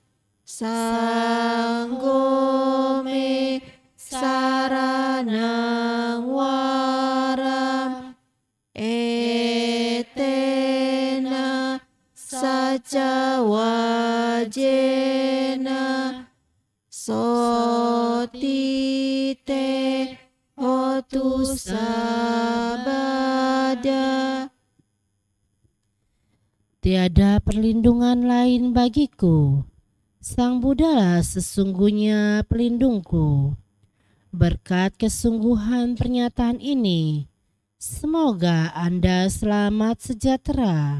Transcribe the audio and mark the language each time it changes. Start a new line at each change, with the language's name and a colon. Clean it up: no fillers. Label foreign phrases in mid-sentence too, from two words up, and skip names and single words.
Pali: Sanggo me saranang waram Etena saca wajena Sotite hotu sabada.
Indonesian: Tiada perlindungan lain bagiku. Sang Buddha sesungguhnya pelindungku. Berkat kesungguhan pernyataan ini, semoga Anda selamat sejahtera.